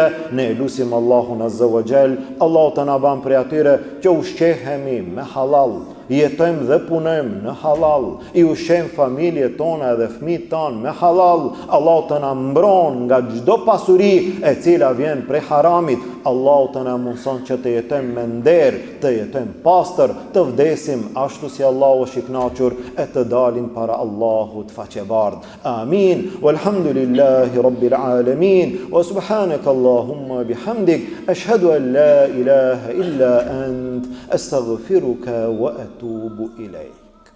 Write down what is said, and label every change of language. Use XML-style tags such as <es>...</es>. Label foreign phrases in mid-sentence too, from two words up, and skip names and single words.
<sq>Ne lutim Allahun</sq> <ar>عز وجل,</ar> <sq>Allahu të na bën prej atyre që ushqehemi me halal, jetojmë dhe punojmë në halal, i ushqejmë familjet tona dhe fëmijët tanë me halal. Allahu të na mbron nga çdo pasuri e cila vjen prej haramit. Allahu të na mundson që të jetojmë me nder, të jetojmë pastër, të vdesim ashtu si Allahu është i kënaqur e të dalim para Allahut faqebardh. Amin.</sq> <ar>والحمد لله رب العالمين. وسبحانك اللهم بحمدك أشهد أن لا إله إلا أنت أستغفرك وأتوب إليك.</ar>